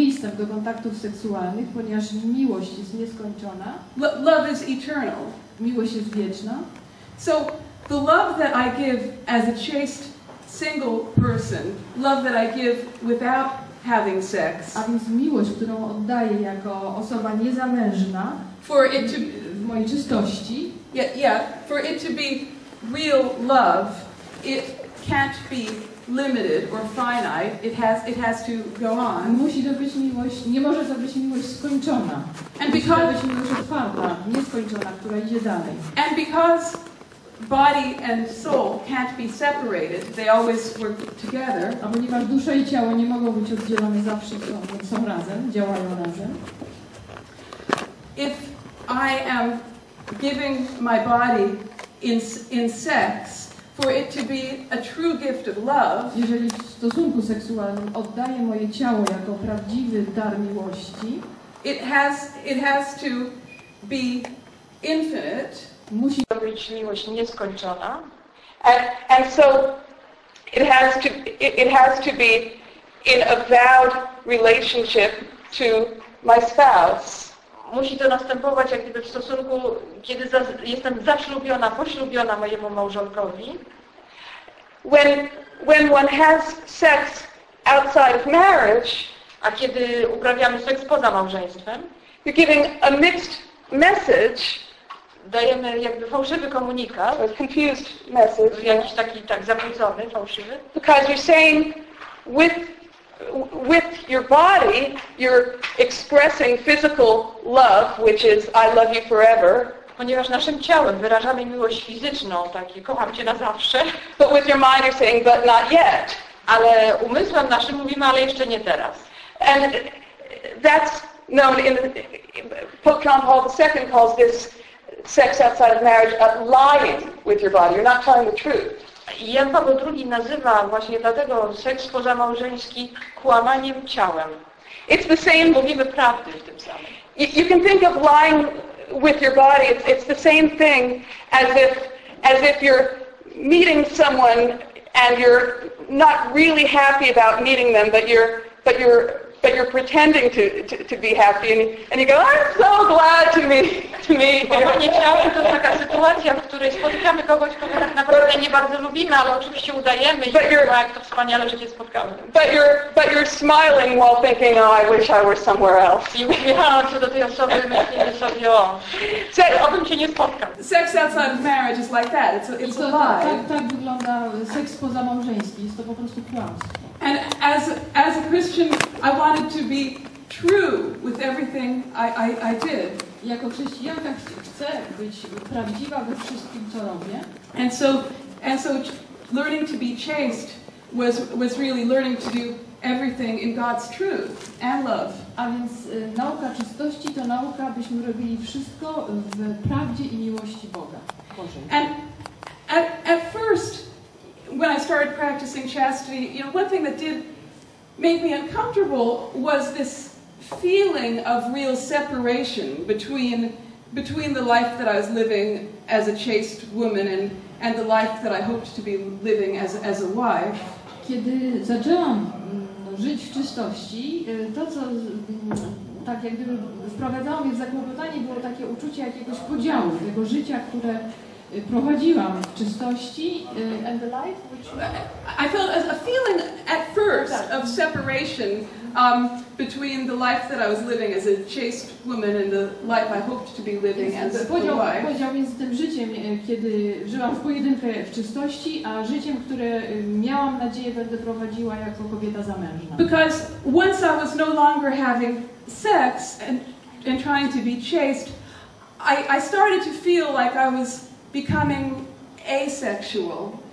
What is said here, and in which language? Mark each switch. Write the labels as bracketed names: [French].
[Polish] przystęp do kontaktów seksualnych, ponieważ miłość jest nieskończona. [English] Love is eternal. [Polish] Miłość jest wieczna. [English] So the love that I give as a chaste single person, love that I give without having sex, [Polish] A więc miłość, którą oddaję jako osoba niezamężna [English] for it to [Polish] w mojej czystości, [English] for it to be real love, it can't be limited or finite. It has to go on. [Polish] musi to być miłość, nie może to być miłość skończona. Musi to być miłość otwarta, nieskończona, która idzie dalej. [English] And because body and soul can't be separated, they always work together. [Polish] A ponieważ dusza i ciało nie mogą być oddzielone, zawsze są razem, działają razem. [English] If I am giving my body in sex for it to be a true gift of love, [Polish] Jeżeli w stosunku seksualnym oddaję moje ciało jako prawdziwy dar miłości, [English] it has to be infinite. [Polish] musi To być miłość nieskończona. [English] And so it has to be in a vowed relationship to my spouse. [Polish] Musi to następować jak gdyby w stosunku, kiedy jestem zaślubiona, poślubiona mojemu małżonkowi. [English] When one has sex outside of marriage, [Polish] a kiedy uprawiamy seks poza małżeństwem, [English] you're giving a mixed message. [Polish] Dajemy jakby fałszywy komunikat, [English] a confused message, [Polish] jakiś taki zakłócony, fałszywy. [English] Because you're saying with your body, you're expressing physical love, which is I love you forever. [Polish] Ponieważ naszym ciałem wyrażamy miłość fizyczną, takie kocham cię na zawsze. [English] But with your mind you're saying but not yet. [Polish] Ale umysłem naszym mówimy, ale jeszcze nie teraz. [English] And that's known in Pope John Paul II calls this sex outside of marriage lying with your body. You're not telling the truth. [Polish] Jan Paweł II nazywa właśnie dlatego seks pozamałżeński kłamaniem ciałem. [English] It's the same. [Polish] Mówimy prawdy w tym samym. [English] You can think of lying with your body. It's the same thing as if you're meeting someone and you're not really happy about meeting them, but you're pretending to be happy, and you go, I'm so glad to meet you. [Polish] Ciałem to taka sytuacja, w której spotykamy kogoś, kogo tak naprawdę nie bardzo lubimy, ale oczywiście udajemy, jak to wspaniale, że cię spotkałem. [English] But you're smiling while thinking, oh, I wish I were somewhere else. [Polish] I uśmiechałam się do tej osoby, myślimy sobie, obym cię nie spotkał. [English] Sex outside of marriage is like that. It's a lie. [Polish] Tak wygląda seks pozamałżeński. Jest to po prostu kłamstwo. [English] And as a Christian, I wanted to be true with everything I did. [Polish] Jako chrześcijanka chcę być prawdziwa we wszystkim, co robię. [English] And so learning to be chaste was really learning to do everything in God's truth and love. [Polish] A więc nauka czystości to nauka, byśmy robili wszystko w prawdzie i miłości Boga. Bożej. [English] And at first, when I started practicing chastity, one thing that did make me uncomfortable was this feeling of real separation between the life that I was living as a chaste woman and the life that I hoped to be living as a wife. [Polish] Kiedy zaczęłam żyć w czystości, to co tak jak gdyby wprowadzało mnie w zakłopotanie, było takie uczucie jakiegoś podziału tego życia, które prowadziłam w czystości [English] and the life which I felt a feeling at first of separation between the life that I was living as a chaste woman and the life I hoped to be living as a wife. [Polish] Podział między tym życiem, kiedy żyłam w pojedynkę w czystości, a życiem, które miałam nadzieję będę prowadziła jako kobieta zamężna. [English] Because once I was no longer having sex and trying to be chaste, I started to feel like I was becoming asexual.